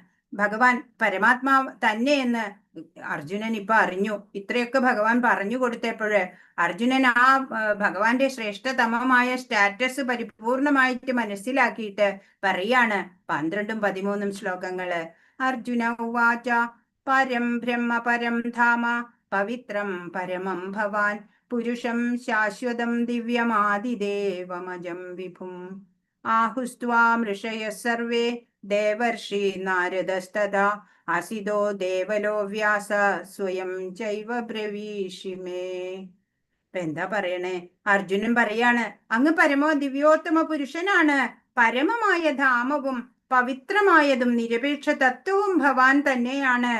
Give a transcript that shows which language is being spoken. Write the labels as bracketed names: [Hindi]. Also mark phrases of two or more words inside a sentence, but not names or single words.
[Malayalam] ഭഗവാൻ പരമാത്മാവ് തന്നെ എന്ന് അർജുനൻ ഇപ്പൊ അറിഞ്ഞു. ഇത്രയൊക്കെ ഭഗവാൻ പറഞ്ഞു കൊടുത്തപ്പോഴ് അർജുനൻ ആ ഭഗവാന്റെ ശ്രേഷ്ഠതമമായ സ്റ്റാറ്റസ് പരിപൂർണമായിട്ട് മനസ്സിലാക്കിയിട്ട് പറയാണ് 12ഉം 13ഉം ശ്ലോകങ്ങള്. [Sanskrit] അർജുന ഉവാച പരം ബ്രഹ്മ പരം ധാമ പവിത്രം പരമം ഭവാൻ പുരുഷം ശാശ്വതം ദിവ്യമാദിദേവമജം വിഭും ആഹുസ്ത്വാം ഋഷയഃ സർവേ ദേവർഷി നാരദസ്തഥാ അസിതോ ദേവലോ വ്യാസ സ്വയം ചൈവ ബ്രവീഷിമേ. [Malayalam] ഇപ്പൊ എന്താ പറയണേ? അർജുനൻ പറയാണ്, അങ്ങ് പരമോ ദിവ്യോത്തമ പുരുഷനാണ്, പരമമായ ധാമവും പവിത്രമായതും നിരപേക്ഷ തത്വവും ഭവാൻ തന്നെയാണ്.